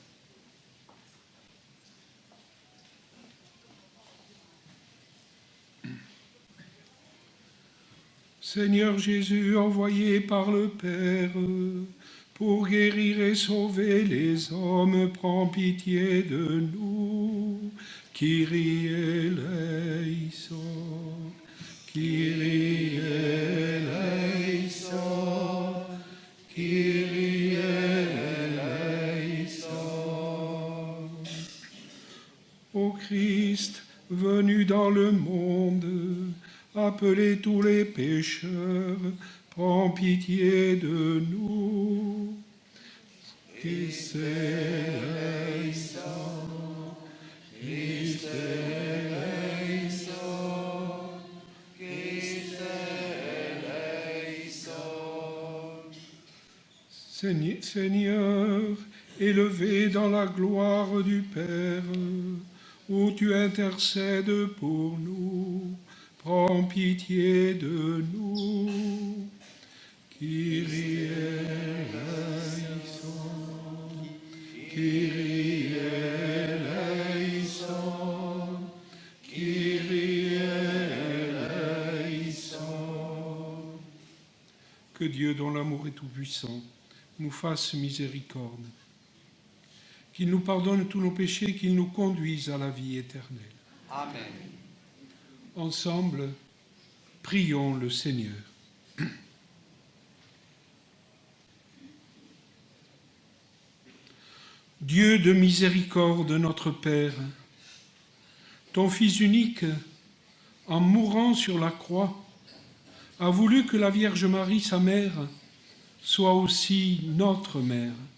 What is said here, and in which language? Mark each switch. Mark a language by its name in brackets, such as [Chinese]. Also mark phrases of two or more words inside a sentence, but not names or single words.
[French] Seigneur Jésus, envoyé par le Père pour guérir et sauver les hommes, prends pitié de nous. [Greek] Κύριε ἐλέησον, Κύριε ἐλέησον, Κύριε ἐλέησον. [French] Ô Christ, venu dans le monde, appelez tous les pécheurs, prends pitié de nous. [Greek] Χριστέ ἐλέησον, Χριστέ ἐλέησον, Χριστέ ἐλέησον. [French] Seigneur, élevé dans la gloire du Père, où tu intercèdes pour nous, prends pitié de nous. [Greek] Κύριε ἐλέησον, Κύριε ἐλέησον, Κύριε ἐλέησον. [French] Que Dieu, dont l'amour est tout-puissant, nous fasse miséricorde, qu'il nous pardonne tous nos péchés, qu'il nous conduise à la vie éternelle. Amen. Ensemble, prions le Seigneur. Dieu de miséricorde, notre Père, ton Fils unique, en mourant sur la croix, a voulu que la Vierge Marie, sa mère, soit aussi notre mère.